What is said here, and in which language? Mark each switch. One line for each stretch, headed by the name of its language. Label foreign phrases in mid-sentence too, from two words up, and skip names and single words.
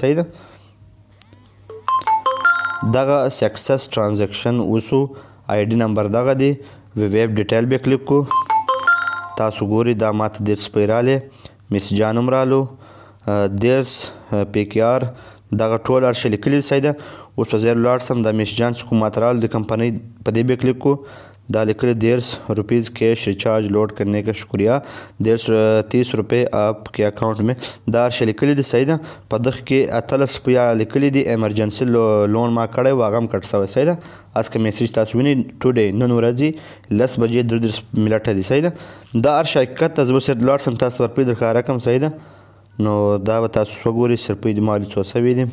Pashto: صحیح ده، دغه سکسس ټرانزیکشن وسو، آی ډي نمبر دغه دی، ویب ډیټیل به کلیک کړو. تاسو ګورئ دا ماته 150 روپۍ راغلې، میسجان هم رالو، 150 PKR دغه ټول هر شی لیکلي. صحیح ده، اوس په ځای ولاړ سم دا میسجان چې کوم ماته راغلو د کمپنۍ په دې به کلیک کړو. دا لیکلي
Urdu: 150 روپیز کیش ریچارج لوڈ کرنے کا شکریہ، 130 روپے آپ کے اکاؤنٹ میں،
Pashto: دا هر شی لیکلي دي. صحیح ده، په دغه کې 18 روپۍ لیکلي دي، ایمرجنسي لون ما کړی و هغه هم کټ شوی. صحیح ده، از که میسج تاسو وینئ ټوډے نن ورځې 10:33 منټه دي. صحیح ده، دا هر شی حقیقت ته زه به صرف ولاړ سم تاسو ته روپۍ درښکاره کړم. صحیح ده، نو دا به تاسو وګورئ چې روپۍ د ما څو شوي دي.